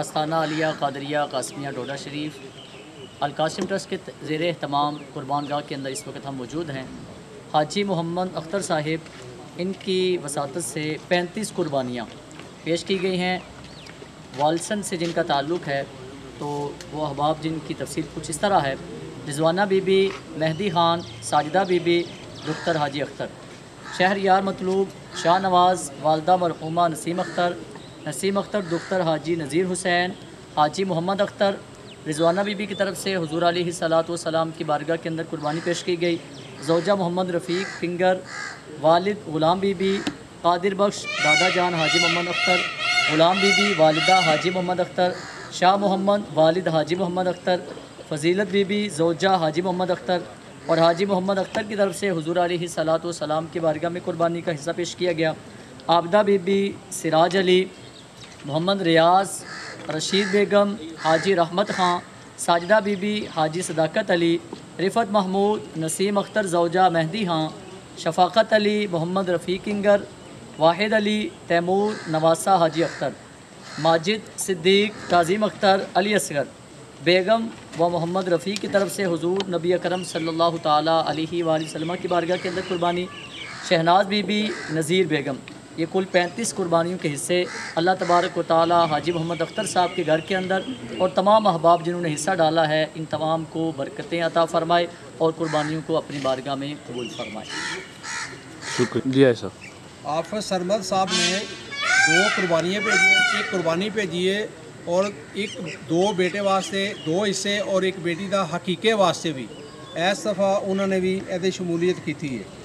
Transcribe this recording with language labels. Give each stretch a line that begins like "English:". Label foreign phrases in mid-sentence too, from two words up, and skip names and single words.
Urdu: آستانہ عالیہ قادریہ قاسمیہ ڈوڈا شریف القاسم ٹرسٹ کے زیر اہتمام قربانگاہ کے اندر اس وقت ہم موجود ہیں. حاجی محمد اختر صاحب، ان کی وساطت سے 35 قربانیاں پیش کی گئی ہیں. والسن سے جن کا تعلق ہے تو وہ احباب جن کی تفصیل کچھ اس طرح ہے. رضوانہ بی بی، مہدی خان، ساجدہ بی بی، دختر حاجی اختر. شہریار مطلوب، شاہ نواز، والدہ مرحومہ نسیم اختر، دختر حاجی نذیر حسین، حاجی محمد اختر. رضوانہ بی بی کی طرف سے حضور
Arabic: عليه الصلاة والسلام
Urdu: کی بارگاہ کے اندر قربانی پیش کی گئی. زوجہ محمد رفیق فنگر، والد غلام بی بی، قادر بخش، دادا جان حاجی محمد اختر، غلام بی بی، والدہ حاجی محمد اختر، شاہ محمد، والد حاجی محمد اختر، فضیلت بی بی، زوجہ حاجی محمد اختر اور حاجی محمد اختر کی طرف سے حضور
Arabic: عليه الصلاة والسلام
Urdu: کی بارگاہ میں قربانی کا حصہ پیش کیا گیا. عابدہ بی بی، سراج علی، محمد ریاض، رشید بیگم، حاجی رحمت خاں، ساجدہ بی بی، حاجی صداقت علی، رفعت محمود، نسیم اختر، زوجہ مہدی خاں، شفاقت علی، محمد رفیق کنگر، واحد علی، تیمور، نواسہ حاجی اختر، ماجد صدیق، تعظیم اختر، علی اصغر بیگم و محمد رفیق کی طرف سے حضور نبی اکرم
Arabic: صلى الله تعالى عليه وسلم
Urdu: کی بارگاہ کے اندر قربانی. شہناز بی بی، نذیر بیگم. یہ کل 35 قربانیوں کے حصے
Arabic: الله تبارك و تعالى
Urdu: حاجی محمد اختر صاحب کے گھر کے اندر اور تمام احباب جنہوں نے حصہ ڈالا ہے ان تمام کو برکتیں عطا فرمائے اور قربانیوں کو اپنی بارگاہ میں قبول فرمائے. شکریہ جی۔ ایسا آفت سرمد صاحب نے 2 قربانیاں بھیجی ہیں، 1 قربانی بھیجی ہے اور 2 بیٹے واسطے 2 حصے اور 1 بیٹی کا عقیقے واسطے بھی اس دفعہ انہوں نے بھی یہ شمولیت کی تھی ہے.